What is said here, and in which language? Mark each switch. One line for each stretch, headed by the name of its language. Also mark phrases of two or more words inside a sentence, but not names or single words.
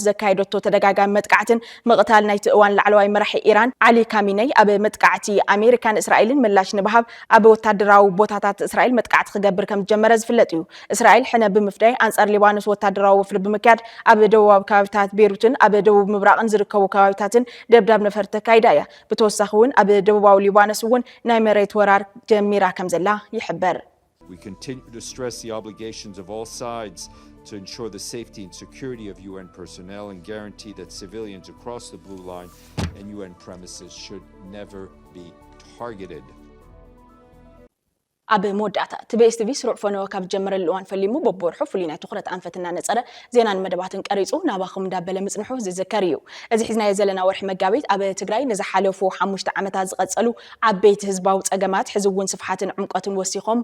Tigrinya: ዘካየደቶ ተደጋጋሚ መጥቃዕትን ምቕታል ናይቲ እዋን ላዕለዋይ መራሒ ኢራን ዓሊ ካሚነይ ኣብ መጥቃዕቲ ኣሜሪካን እስራኤልን ምላሽ ንባሃብ ኣብ ወታደራዊ ቦታታት እስራኤል መጥቃዕቲ ክገብር ከም ዝጀመረ ዝፍለጥ እዩ እስራኤል ሕነ ብምፍዳይ አንጻር ሊባኖስ ወታደራዊ ወፍሪ ብምክያድ ኣብ ደቡባዊ ከባቢታት ቤይሩትን ኣብ ደቡብ ምብራቅን ዝርከቡ ከባቢታትን ደብዳብ ነፈርቲ ተካይዳ እያ ብተወሳኺ እውን ኣብ ደቡባዊ ሊባኖስ እውን ናይ መሬት ወራር ጀሚራ ከም ዘላ ይሕበር
English: We continue to stress the obligations of all sides to ensure the safety and security of UN personnel and guarantee that civilians across the blue line and UN premises should never be targeted.
Tigrinya: ኣብ መወዳእታ ትቤስ ቲቪ ስሩዕ ፈነወ ካብ ጀመረሉ እዋን ፈሊሙ በቦርሑ ፍሉይ ናይ ትኹረት ኣንፈትና ነፀረ ዜናን መደባትን ቀሪፁ ናባኹም እንዳበለ ምፅንሑ ዝዝከር እዩ እዚ ሒዝናዮ ዘለና ወርሒ መጋቢት ኣብ ትግራይ ንዝሓለፉ 5 ዓመታት ዝቐፀሉ ዓበይቲ ህዝባዊ ፀገማት ሕዚ እውን ስፍሓትን ዕምቆትን ወሲኾም